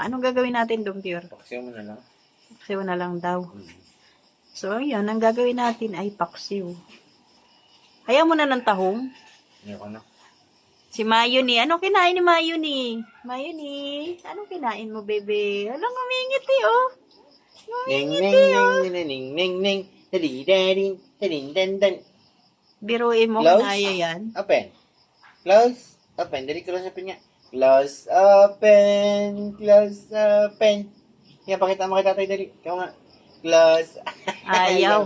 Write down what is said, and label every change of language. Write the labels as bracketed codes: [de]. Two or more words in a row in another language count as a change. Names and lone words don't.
[tl] Anong gagawin natin doon, Pure? Paksiw mo na lang. Paksiw na lang daw. So, yan. Ang gagawin natin ay paksiw. Ayaw mo na ng tahong? Ayoko na. Si Mayo ni. Ano kinain ni Mayo ni? Mayo ni. Anong kinain mo, bebe? Alang ngumingiti, oh. Ning Ngumingiti, ning oh. ning ning ning ning ning. Dali dali dali dan dan. Biruin mo Close. kung kaya yan. [en] Open. Close. Open. Dali close open nga. Close open. Close open. [tl] Yan, pakita mo kay tatay dali. Ikaw nga. Close. Ayaw.